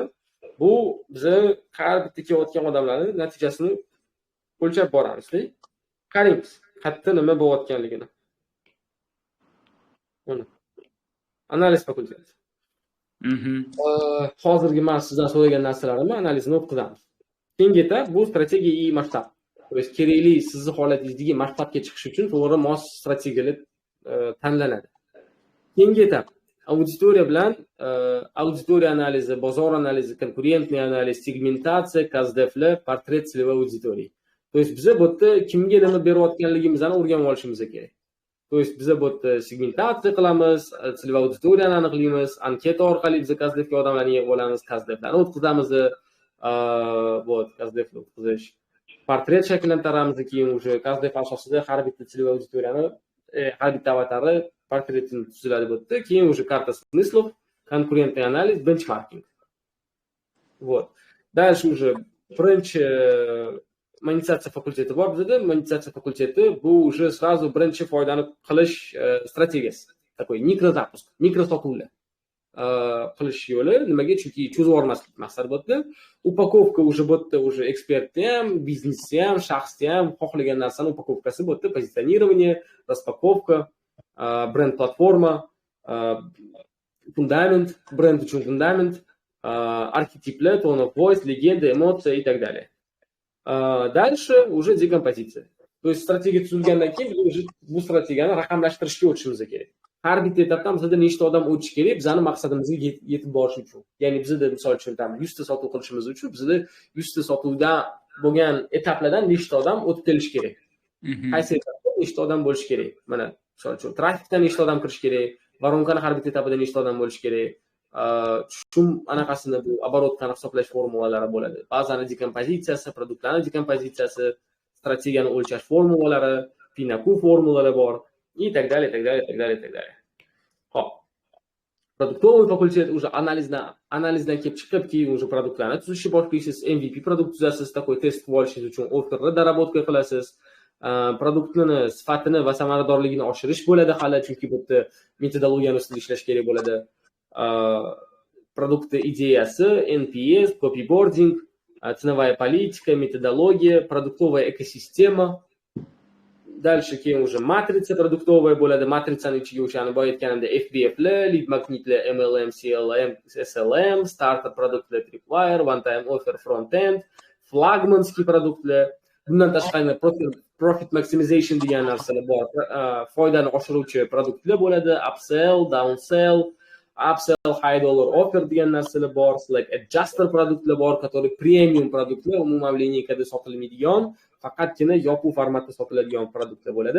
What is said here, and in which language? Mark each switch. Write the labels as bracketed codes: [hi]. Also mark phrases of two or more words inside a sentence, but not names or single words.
[uz] Bu bizni har bitta kelayotgan odamlarning natijasini o'lchab boramiz-da. Qarang, qayerda nima bo'layotganligini. Mana. Analiz fakulteti. Hozirgi men sizdan so'ragan narsalarimni analizini o'tkazamiz. Keyingi etap bu strategiya и masshtab. [ru] То есть [uz] kerakli sizni holatingizdagi masshtabga chiqish uchun to'g'ri mos strategiyalar tanlanadi. Keyingi etap auditoriya bilan auditoriya analizi, bozor analizi, konkurentniy analiz, segmentatsiya, KSDFlar, portret [ru] целевой аудитории. То есть [uz] biz bu yerda kimga nima berayotganligimizni o'rganib olishimiz kerak. [ru] То есть [uz] biz bu yerda segmentatsiya qilamiz, целевой auditoriyani aniqlaymiz, anketa orqali biz KSDFga odamlarni yig'ib olamiz, KSDFlarni o'tkazamiz, KSDFni o'tkazish. Portret shakllantiramiz, keyin уже KSDF asosida har bitta целевой auditoriyani, har bitta avatari portretini tuziladi bu yerda. Keyin уже [ru] карта смыслов, [uz] konkurentniy analiz, benchmarking. [ru] Вот. Дальше уже [uz] birinchi monetizatsiya fakulteti bor bizda. Monetizatsiya fakulteti bu [ru] уже сразу [uz] birinchi foydani qilish strategiyasi. Такой mikrozapуск, mikrosotuvlar qilish yo'li. Nimaga? Chunki cho'zib olmaslik maqsad bu yerda. Upakovka уже bu yerda уже ekspertni ham, biznesni ham, shaxsni ham xohlagan narsani upakovkasi bu yerda [ru] позиционирование, распаковка, [uz] brend platforma, fundament, brend uchun fundament, arxetiplar, [en] tone of voice, [uz] legenda, emotsiya [ru] и так далее. Дальше уже декомпозиция. [uz] То есть strategiya tuzilgandan keyin biz уже bu strategiyani raqamlashtirishga o'tishimiz kerak. Har bitta etapdan bizda nechta odam o'tishi kerak, bizning maqsadimizga yetib borish uchun. Ya'ni bizda misol uchun 100 ta sotuv qilishimiz uchun bizda 100 ta sotuvdan bo'lgan etaplardan nechta odam o'tib kelish kerak. Qaysi etapda nechta odam bo'lish kerak? Mana misol uchun trafikdan nechta odam kirish kerak, voronkani har bitta etapida nechta odam bo'lish kerak, tushum anaqasini bu обороткani hisoblash formulalari bo'ladi. Bazani dekompozitsiyasi, produktlarni dekompozitsiyasi, strategiyani o'lchash formulalari, Pinaku formulalari bor [ru] и так далее, так далее, так далее, так далее. [uz] Hop. Продуктовый fakultet уже analizdan kelib chiqib, keyin уже produktlarni tuzishni boshlaysiz, MVP produkt tuzasiz, такой test qilib olishingiz uchun offerni darabotka qilasiz. Produktni sifatini va samaradorligini oshirish bo'ladi hali, chunki bu yerda metodologiyani ustida ishlash kerak bo'ladi. Produktni ideyasi, NPS, copyboarding, [ru] ценовая политика, методология, продуктовая экосистема. [uz] Дальше keyin уже [ru] matriца продуктовая [uz] bo'ladi. Matritsani ichiga o'shani boya aytganimda FBF'li, lead magnetli, MLM, CLM, SLM, starter produktli, tripwire, [en] one time offer front end, [uz] flagmanskiy produktlar. Bundan tashqari [en] profit maximization [uz] degan narsalar bor. Foydani oshiruvchi produktlar bo'ladi. [en] Upsell, downsell, upsell, high dollar offer [uz] degan narsalar bor. Like adjuster produktlar bor, которые premium produktlar, umuman lineykada sotilmaydigan, faqatgina yopiq formatda sotiladigan produktlar bo'ladi.